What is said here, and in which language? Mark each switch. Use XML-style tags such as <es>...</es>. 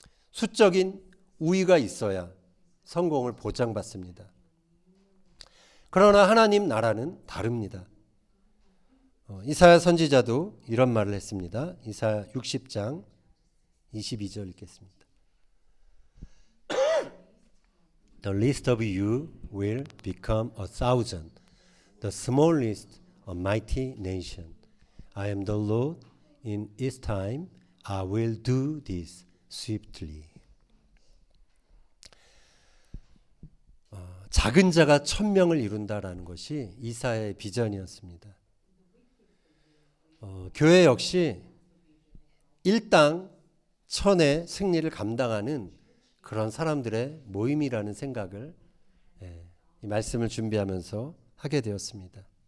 <ko>수적인 우위가 있어야 성공을 보장받습니다. 그러나 하나님 나라는 다릅니다. 이사야 선지자도 이런 말을 했습니다. 이사야 60장 22절 읽겠습니다.</ko> <en>The least of you will become 1,000, the smallest a mighty nation. I am the Lord, in its time I will do this swiftly.</en> <ko>작은 자가 1,000명을 이룬다라는 것이 이사야의 비전이었습니다. 교회 역시 일당 1,000의 승리를 감당하는 그런 사람들의 모임이라는 생각을 이 말씀을 준비하면서 하게 되었습니다.</ko>